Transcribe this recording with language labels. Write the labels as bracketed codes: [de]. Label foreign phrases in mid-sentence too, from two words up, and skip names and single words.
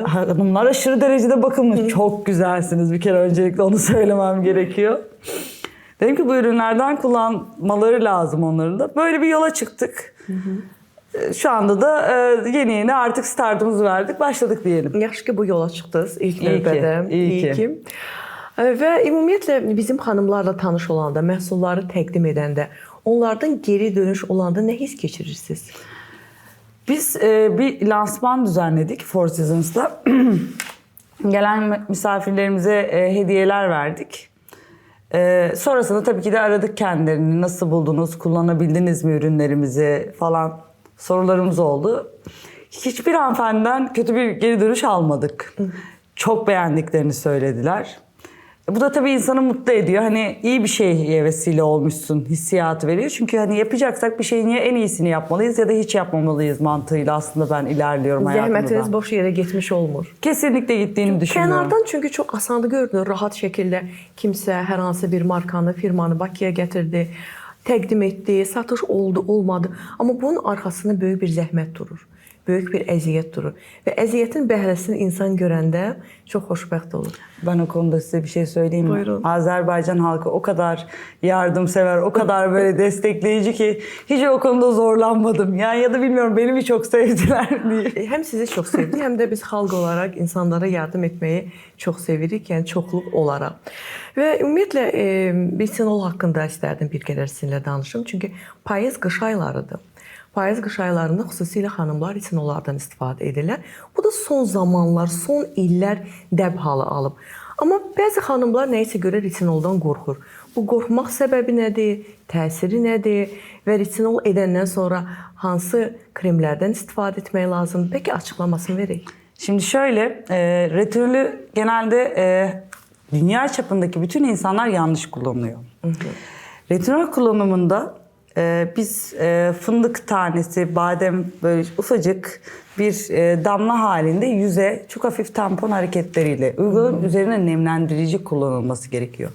[tr] Hanımlar aşırı derecede bakımlı. Çok güzelsiniz bir kere öncelikle onu söylemem gerekiyor. Dedim ki bu ürünlerden kullanmaları lazım onların da. Böyle bir yola çıktık. Şu anda da yeni artık startımızı verdik. Başladık diyelim. [az] Yaxşı ki bu yola çıxdınız ilk [tr] İyi ki, [az] növbədə. [tr] iyi ki. [az] Və ümumiyyətlə bizim xanımlarla tanış olanda, məhsulları təqdim edəndə, onlardan geri dönüş olanda nə hiss keçirirsiniz? [tr] Biz bir lansman düzenledik Four Seasons'la. Gelen misafirlerimize hediyeler verdik. Sonrasında tabii ki de aradık kendilerini. Nasıl buldunuz, kullanabildiniz mi ürünlerimizi falan sorularımız oldu. Hiçbir hanımefendiden kötü bir geri dönüş almadık. Çok beğendiklerini söylediler. Bu da tabii insanı mutlu ediyor. Hani iyi bir şeye vesile olmuşsun hissiyatı veriyor. Çünkü hani yapacaksak bir şeyin ya en iyisini yapmalıyız ya da hiç yapmamalıyız mantığıyla aslında ben ilerliyorum hayatımda. [az] Zəhmətiniz boş yerə getmiş olmur. [tr] Kesinlikle gittiğini düşünmüyorum. [az] Kənardan çünki çox asandır görünür. Rahat şəkildə kimsə hər hansı bir markanı, firmanı Bakıya gətirdi, təqdim etdi, satış oldu, olmadı. Amma bunun arxasında böyük bir zəhmət durur. Böyük bir əziyyət durur. Və əziyyətin bəhrəsini insan görəndə çox xoşbəxt olur. [tr] Ben o konuda size bir şey söyleyeyim mi? [az] Buyurun. [tr] Azerbaycan halkı o kadar yardımsever, o kadar böyle destekleyici ki hiç o konuda zorlanmadım. Yani ya da bilmiyorum beni mi çok sevdiler diye. [az] Həm sizi çox sevdik, həm də biz xalq olaraq insanlara yardım etməyi çox sevirik, yəni çoxluq olaraq. Və ümumiyyətlə bisinol haqqında istərdim bir qədər sizinlə danışım. Çünki payız qış aylarıdır. Payız-qış aylarında xüsusilə xanımlar retinollardan istifadə edirlər. Bu da son zamanlar, son illər dəb halı alıb. Amma bəzi xanımlar nəyisə görə retinoldan qorxur. Bu qorxmaq səbəbi nədir, təsiri nədir və retinol edəndən sonra hansı kremlərdən istifadə etmək lazımdır? Peki açıqlamasını verək. [tr] Şimdi şöyle, retinolü genelde dünya çapındaki bütün insanlar yanlış kullanıyor. Retinol kullanımında biz fındık tanesi, badem böyle ufacık bir damla halinde yüze çok hafif tampon hareketleriyle uygulanıp üzerine nemlendirici kullanılması gerekiyor.